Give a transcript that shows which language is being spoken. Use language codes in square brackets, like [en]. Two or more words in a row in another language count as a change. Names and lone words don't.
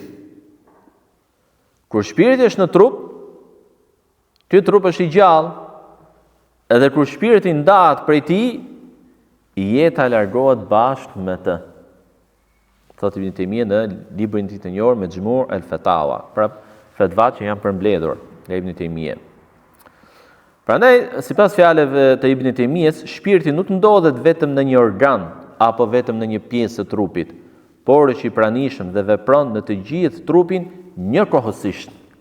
[sq] Kur shpirti është në trup, ky trup është i gjallë, edhe kur shpirti ndahet prej tij, jeta largohet bashkë me të. Thotë Ibn Taymije në librin e tij të njohur Majmu' al-Fatawa, pra fatvat që janë përmbledhur nga Ibn Taymije. Prandaj, sipas fjalëve të Ibn Taymijes, shpirti nuk ndodhet vetëm në një organ apo vetëm në një pjesë të trupit, por është i pranishëm dhe vepron në të gjithë trupin njëkohësisht.